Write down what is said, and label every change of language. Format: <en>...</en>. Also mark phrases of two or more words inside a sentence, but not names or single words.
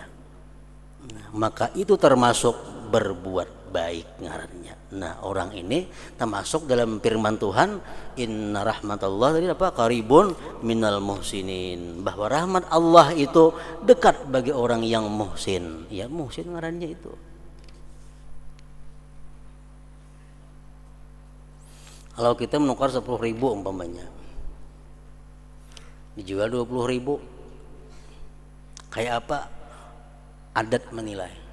<bjn>Maka itu termasuk berbuat baik ngarannya.</bjn> <id>Nah, orang ini termasuk dalam firman Tuhan,</id> <ar>إن رحمة الله</ar> <id>tadi apa?</id> <ar>قريب من المحسنين,</ar> <id>bahwa rahmat Allah itu dekat bagi orang yang muhsin.</id> <bjn>Ya, muhsin ngarannya itu.</bjn> <id>Kalau kita menukar 10.000 umpamanya, dijual 20.000, kayak apa? Adat menilai.</id>